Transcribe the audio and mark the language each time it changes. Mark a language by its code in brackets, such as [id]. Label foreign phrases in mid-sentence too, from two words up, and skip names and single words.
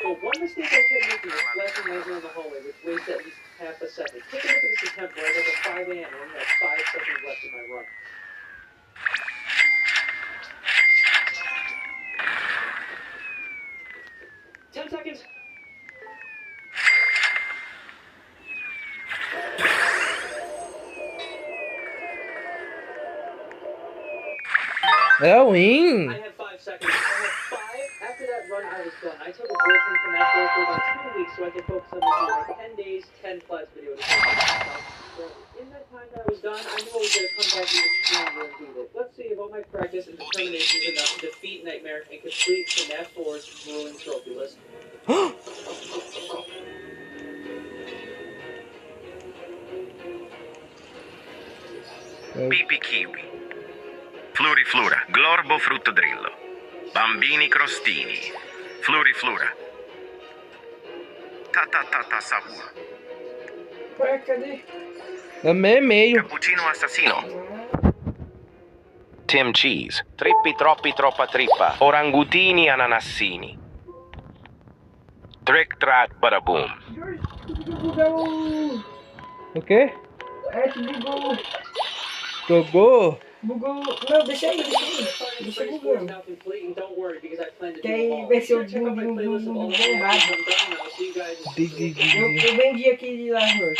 [en] But one mistake I kept making was flashing Nightmare in the hallway, which wasted at least half a second. Take a look at this attempt where I got to 5 a.m. and only had 5 seconds left in my run. Seconds. [pt] É ruim. [en] I had 5 seconds. I had 5. After that run, I was done. I took a break from that floor for about 2 weeks so I could focus on making like 10 days, 10 plus videos. In that time that I was done, I knew I was going to come back even stronger and beat it. Let's see if all my practice and determination is enough to defeat Nightmare and complete FNAF 4's grueling trophy list. Pipi kiwi. Fluriflura, glorbo fruttodrillo. Bambini crostini. Fluriflura. [pt] Ta sabor. Ué, cadê? É meio. [it] Cappuccino assassino. Tim Cheese. Trippi troppi troppa trippa. Orangutini ananassini. Trick track badaboom. [pt] O quê? É que bugou. Jogou? Bugou. Não, deixa aí. Deixa bugando. Que aí vai ser o bum errado. Eu vendi aquele lá, Jorge.